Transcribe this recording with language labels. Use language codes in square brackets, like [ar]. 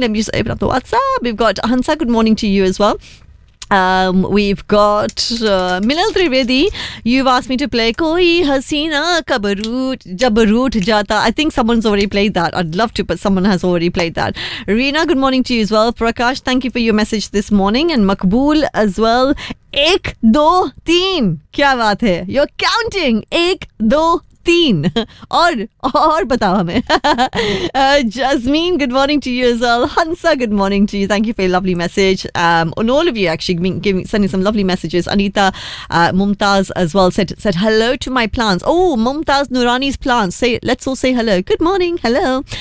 [en] Let me just open up the WhatsApp. We've got Hansa. Good morning to you as well. We've got Milal Trivedi. You've asked me to play Koi Haseena Kabaroot Jabaroot Jata. I think someone's already played that. I'd love to, but someone has already played that. Reena, good morning to you as well. Prakash, thank you for your message this morning. And Makbul as well. [hi] एक, दो, तीन. क्या बात है? [en] You're counting. [hi] एक, दो, तीन. और बताओ हमे. [en] Jasmine, good morning to you as well. Hansa, good morning to you. Thank you for your lovely message. And all of you actually sending some lovely messages. Anita, Mumtaz as well said hello to my plants. Oh, Mumtaz Nurani's plants. Let's all say hello. Good morning. Hello.